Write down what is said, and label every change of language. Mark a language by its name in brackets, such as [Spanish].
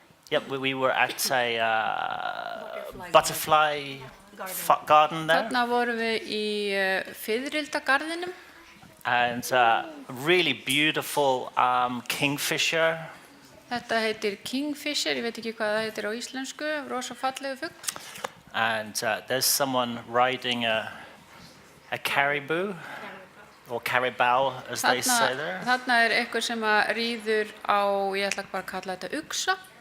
[English] Yep, we were at a butterfly garden there. [Icelandic] Þarna vorum við í fiðrildagarðinum. [English] And really beautiful kingfisher. [Icelandic] Þetta heitir kingfisher, ég veit ekki hvað það heitir á íslensku, rosa fallegu fugl. [English] And there's someone riding a caribou, or caribou as they say there. [Icelandic] Þarna er einhver sem að ríður á, ég ætla bara að kalla þetta uxa.